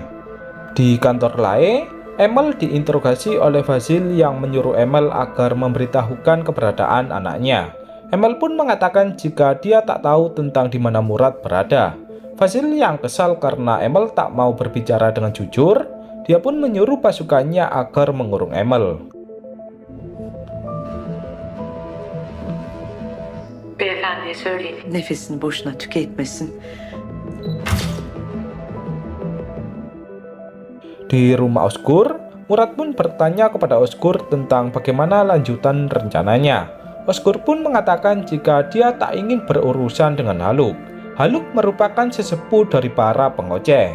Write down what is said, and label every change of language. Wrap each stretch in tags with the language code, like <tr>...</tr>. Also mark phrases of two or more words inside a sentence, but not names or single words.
<id>Di kantor Lae, Emil diinterogasi oleh Fazil yang menyuruh Emil agar memberitahukan keberadaan anaknya. Emil pun mengatakan jika dia tak tahu tentang di mana Murad berada. Fazil yang kesal karena Emil tak mau berbicara dengan jujur, dia pun menyuruh pasukannya agar mengurung Emil.</id> <tr>Beyefendiye söyleyin. Nefesini boşuna tüketmesin.</tr> <id>Di rumah Osgur, Murad pun bertanya kepada Osgur tentang bagaimana lanjutan rencananya. Osgur pun mengatakan jika dia tak ingin berurusan dengan Haluk. Haluk merupakan sesepuh dari para pengoceh.</id>